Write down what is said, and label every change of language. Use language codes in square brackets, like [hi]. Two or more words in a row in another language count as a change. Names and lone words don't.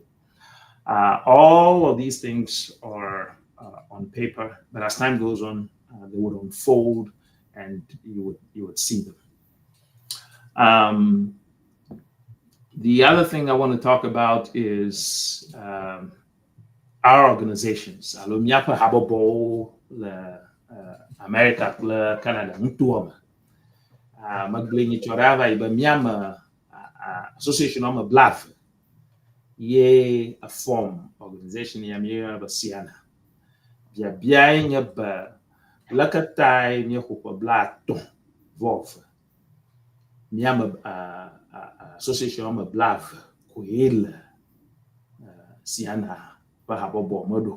[en] All of these things are on paper, but as time goes on, they would unfold, and you would see them. The other thing I want to talk about is our organizations. [ee] Alo miaƒe habɔbɔwo le America kple Canada ŋutua me. Megblẽ nyitsɔ ɖe ava yi be miame association ame blaeve ye a [en] form organization [ee] ya míeyɔna be Siana. Biabiae nye be leketae míexɔƒe blaatɔ̃ vɔ eve. Miame association ame blaeve koe le Siana ƒe habɔbɔ me ɖo.